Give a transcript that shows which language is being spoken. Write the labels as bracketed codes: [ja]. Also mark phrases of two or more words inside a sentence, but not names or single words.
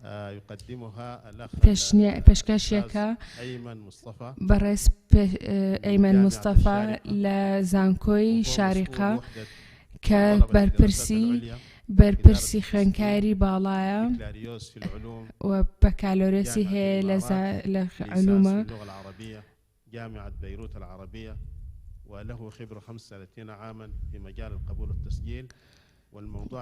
[ckb] پێشکەشیەکە بەڕێز ئەیمەن مستەفا لە زانکۆی شارقە کە بەرپرسی خوێندکاری باڵایە و بەکالۆرەسی هەیە لە علومە [ar] جامعة بيروت العربية وله خبرة 35 عاما في مجال القبول والتسجيل والموضوع